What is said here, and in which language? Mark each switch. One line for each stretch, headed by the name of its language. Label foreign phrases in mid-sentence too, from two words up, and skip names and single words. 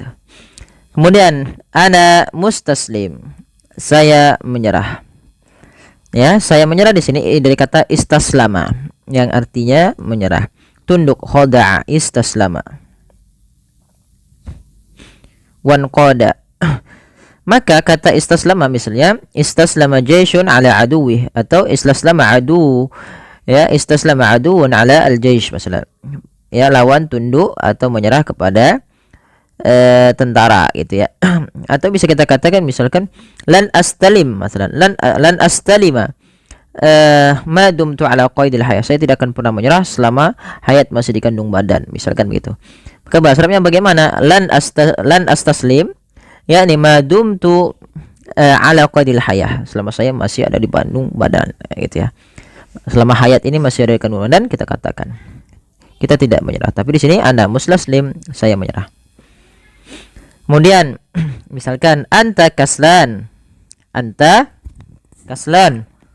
Indonesian: Kemudian
Arabic: أنا مستسلم,
Indonesian: saya menyerah. Ya, saya menyerah di sini dari kata istaslama yang artinya menyerah. Tunduk,
Arabic: خضع، استسلم.
Indonesian: Wanqada. Maka kata istaslama misalnya
Arabic: استسلم جيش على عدوه,
Indonesian: atau
Arabic: استسلم عدو,
Indonesian: ya
Arabic: استسلم عدو على الجيش
Indonesian: masalah. Ya, lawan tunduk atau menyerah kepada tentara gitu ya. Atau bisa kita katakan misalkan
Arabic: لن أستلم
Indonesian: masalah,
Arabic: لن أستلم ما دمت على قيد الحياة,
Indonesian: saya tidak akan pernah menyerah selama hayat masih dikandung badan, misalkan begitu. Maka bahasa Arabnya bagaimana?
Arabic: لن أستسلم يعني ما دمت على قيد الحياة,
Indonesian: selama saya masih ada di kandung badan gitu ya. Selama hayat ini masih ada di kandung badan, kita katakan kita tidak menyerah. Tapi di sini
Arabic: أنا مستسلم,
Indonesian: saya menyerah. Kemudian misalkan
Arabic: أنت كسلان. أنت كسلان.